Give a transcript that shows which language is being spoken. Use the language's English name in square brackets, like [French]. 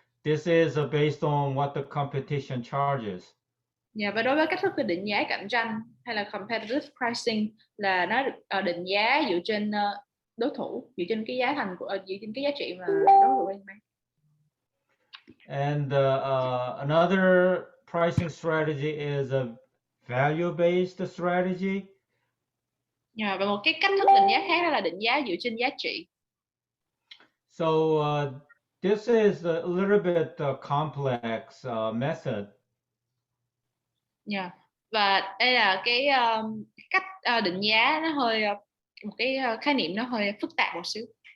[English] This is based on what the competition charges. [Vietnamese] Yeah, và đối với cách thức định giá cạnh tranh hay là competitive pricing là nó được định giá dựa trên đối thủ, dựa trên cái giá thành của dựa trên cái giá trị mà đối thủ đang bán. [English] And another pricing strategy is a value-based strategy. [Vietnamese] Yeah, và một cái cách thức định giá khác đó là định giá dựa trên giá trị. [English] So this is a little bit complex method. Yeah. [Vietnamese] Và đây là cái cách định giá nó hơi một cái khái niệm nó hơi phức tạp một xíu.